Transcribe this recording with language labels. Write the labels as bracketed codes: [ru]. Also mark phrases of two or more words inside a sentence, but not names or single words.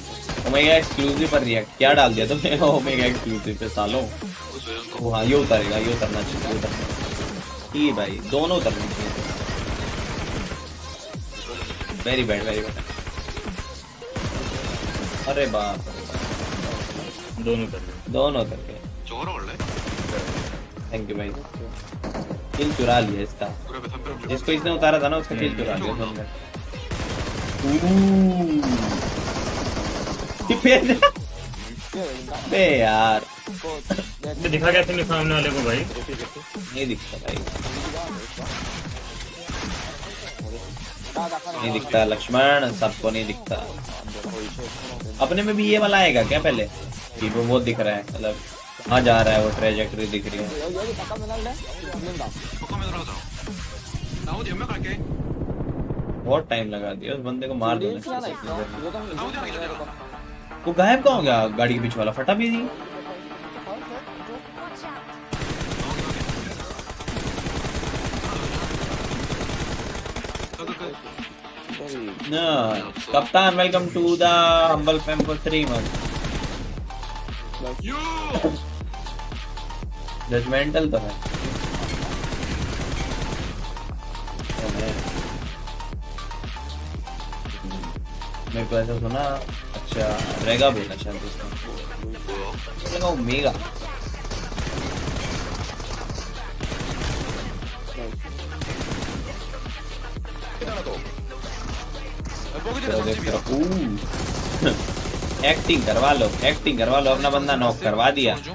[hi] ओमेगा एक्सक्लूसिव पर रिएक्ट क्या डाल दिया तुमने? ओमेगा एक्सक्लूसिव पे सालों। वो हाँ ये उतरेगा, ये उतरना चाहिए, उतरना चाहिए भाई, दोनों उतरने चाहिए। [en] very bad very bad. [hi] अरे बाप रे, दोनों कर रहे दोनों उतर गए। [ko] 저거로 갈래? [en] thank you [hi] भाई। किल चुरा लिया इसका, [ko] 그래 담배 좀. [hi] जिसको इसने उतारा था ना उसका किल चुरा लिया तुमने। बे यार तो दिखा क्या तुमने सामने वाले को भाई? नहीं दिखता भाई, नहीं दिखता लक्ष्मण, सबको नहीं दिखता। अपने में भी ये वाला आएगा क्या पहले कि वो दिख रहा है, मतलब कहाँ जा रहा है वो, ट्रेजेक्टरी दिख रही है। [ko] 잠깐만으로 하자. 나 어디 연막 갈게. [hi] बहुत टाइम लगा दिया उस बंदे को मार देने [ko] 하나 [hi] में। [ko] 있어. 이거 나 어디 하기 전이야. [hi] वो गायब कहाँ हो गया? गाड़ी के पीछे वाला फटा भी नहीं। [en] No. कप्तान welcome to the humble fam for 3 months. [hi] जजमेंटल तो है। मेरे को ऐसा सुना, अच्छा रेगा बोला शायद उसका, लगा ओमेगा। एक्टिंग करवा लो, एक्टिंग करवा लो, अपना बंदा नॉक करवा दिया।